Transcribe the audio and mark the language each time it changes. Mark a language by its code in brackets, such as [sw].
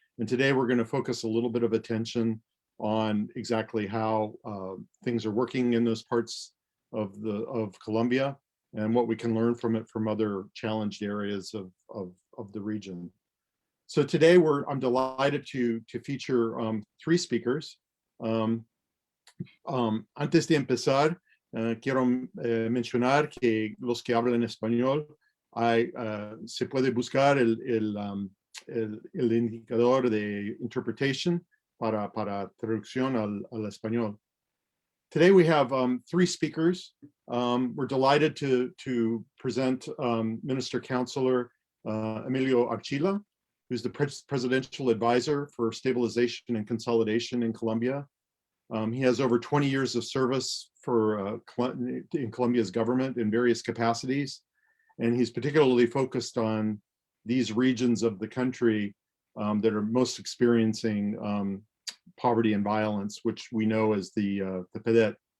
[en] And today we're going to focus a little bit of attention on exactly how things are working in those parts of Colombia and what we can learn from it from other challenged areas of the region. So today I'm delighted to feature three speakers. [es] Antes de empezar, quiero mencionar que los que hablan español, se puede buscar el indicador de interpretation para traducción al español. [en] Today we have three speakers. We're delighted to present Minister Councilor Emilio Archila, who's the Presidential Advisor for Stabilization and Consolidation in Colombia. He has over 20 years of service in Colombia's government in various capacities, and he's particularly focused on these regions of the country that are most experiencing poverty and violence, which we know as the PDETS.